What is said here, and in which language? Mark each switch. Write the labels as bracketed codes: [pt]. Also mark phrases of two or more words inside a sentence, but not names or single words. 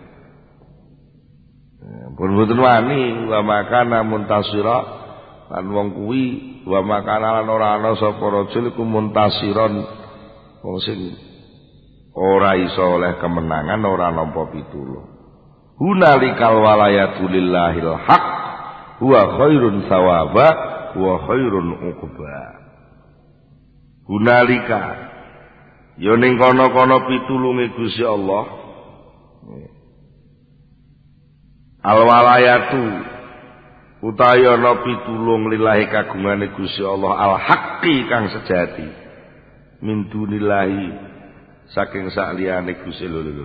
[jv] Pun mboten wani [ar] وما كان منتصرا [jv] lan wong kuwi [ar] وما كان [jv] lan ora ana sapa rajul iku muntasiron wong sing ora iso oleh kemenangan ora nampa pitulung. [ar] هنالك الولاية لله الحق هو خير ثوابا وخير عقبا. [jv] Hunalika ya ning kono-kono pitulunge Gusti Allah. [ar] الولاية [jv] utawi ana pitulung lillahi kagungane Gusti Allah [ar] الحق [jv] kang sejati [ar] من دون الله [jv] saking sakliyane Gusti lho.